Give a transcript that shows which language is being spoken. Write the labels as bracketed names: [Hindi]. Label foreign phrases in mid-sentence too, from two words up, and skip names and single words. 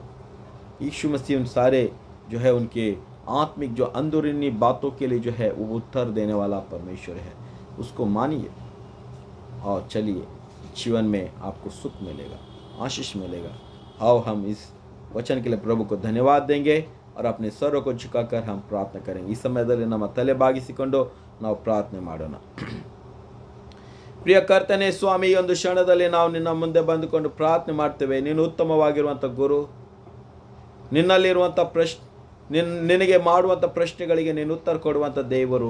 [Hindi] यीशु मसीह उन सारे जो है उनके आत्मिक जो अंदरूनी बातों के लिए जो है वो उत्तर देने वाला परमेश्वर है. उसको मानिए और चलिए, जीवन में आपको सुख मिलेगा, आशीष मिलेगा. आओ हम इस वचन के लिए प्रभु को धन्यवाद देंगे और अपने स्वरों को झुकाकर हम प्रार्थना करेंगे. [Kannada] इस ಸಮಯದಲ್ಲಿ ನಮ್ಮ ತಲೆ ಬಾಗಿಸಿಕೊಂಡು ನಾವು ಪ್ರಾರ್ಥನೆ ಮಾಡೋಣ. ಪ್ರಿಯ ಕರ್ತನೆ ಸ್ವಾಮಿ, ಈ ಒಂದು ಕ್ಷಣದಲ್ಲಿ ನಾವು ನಿನ್ನ ಮುಂದೆ ಬಂದುಕೊಂಡು ಪ್ರಾರ್ಥನೆ ಮಾಡ್ತೇವೆ. ನೀನು ಉತ್ತಮವಾಗಿರುವಂಥ ಗುರು, ನಿನ್ನಲ್ಲಿರುವಂಥ ನಿನಗೆ ಮಾಡುವಂಥ ಪ್ರಶ್ನೆಗಳಿಗೆ ನೀನು ಉತ್ತರ ಕೊಡುವಂಥ ದೇವರು.